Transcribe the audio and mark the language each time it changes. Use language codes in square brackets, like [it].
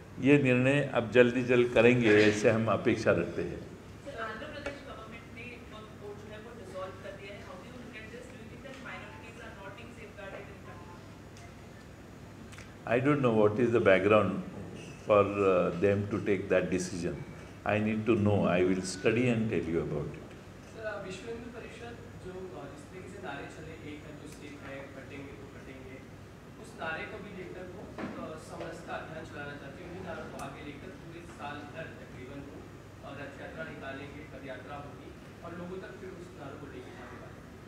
[hi] ये निर्णय अब जल्दी करेंगे ऐसे हम अपेक्षा रखते हैं. आंध्र प्रदेश गवर्नमेंट ने वक्फ बोर्ड जो है वो डिसॉल्व कर दिया है. [en] How do you look at this? Do you think that minorities are not being safeguarded in country? I don't know what is the background for them to take that decision. I need to know. I will study and tell you about it. [hi] Sir विश्व हिंदू परिषद जो जिस तरीके से नारे चले एक है तो एक है कटेंगे तो कटेंगे, उस नारे को भी लेकर वो समरसता अभियान चलाना चाहते हैं। उन्हीं नारों को आगे लेकर पूरे साल भर तकरीबन वो रथ यात्रा निकालेंगे, पद यात्रा होगी और लोगों तक फिर उस नारों को लेके जाने वाले।